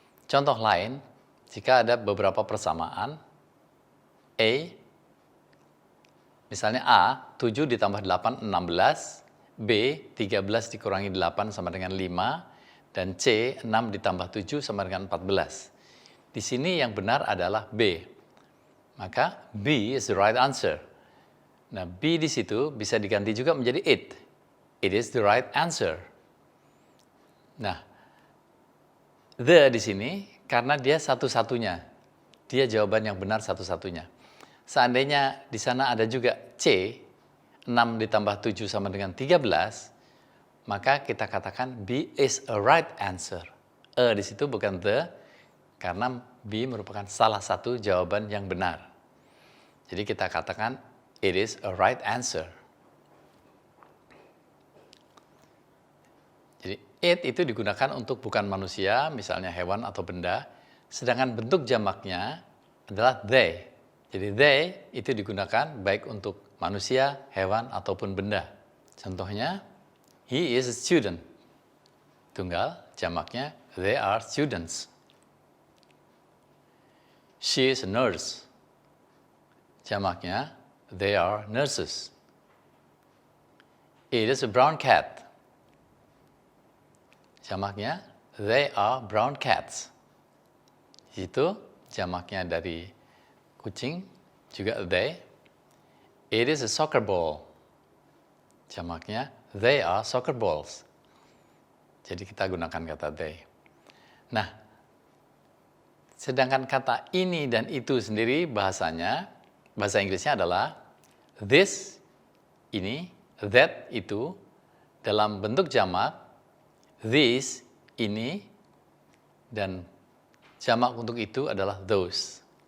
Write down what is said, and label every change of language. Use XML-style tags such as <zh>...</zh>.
<id>Contoh lain, jika ada beberapa persamaan, misalnya A, 7 ditambah 8, 16, B, 13 dikurangi 8 sama dengan 5, dan C, 6 ditambah 7 sama dengan 14. Di sini yang benar adalah B. Maka</id> <en>B is the right answer.</en> <id>Nah, B di situ bisa diganti juga menjadi it.</id> <en>It is the right answer.</en> <id>Nah, the di sini karena dia satu-satunya. Dia jawaban yang benar satu-satunya. Seandainya di sana ada juga C, 6 ditambah 7 sama dengan 13, maka kita katakan</id> <en>B is a right answer.</en> <id>Di situ bukan the, karena B merupakan salah satu jawaban yang benar. Jadi kita katakan</id> <en>it is a right answer.</en> <id>Jadi it itu digunakan untuk bukan manusia, misalnya hewan atau benda, sedangkan bentuk jamaknya adalah they. Jadi they itu digunakan baik untuk manusia, hewan, ataupun benda. Contohnya,</id> <en>he is a student.</en> <id>Tunggal, jamaknya</id> <en>they are students. She is a nurse.</en> <id>Jamaknya</id> <en>they are nurses. It is a brown cat.</en> <id>Jamaknya</id> <en>they are brown cats.</en> <id>Itu jamaknya dari kucing, juga they.</id> <en>It is a soccer ball.</en> <id>Jamaknya</id> <en>they are soccer balls.</en> <id>Jadi kita gunakan kata they. Nah, sedangkan kata ini dan itu sendiri bahasa Inggrisnya adalah this, ini, that, itu, dalam bentuk jamak, these, ini, dan jamak untuk itu adalah those.</id>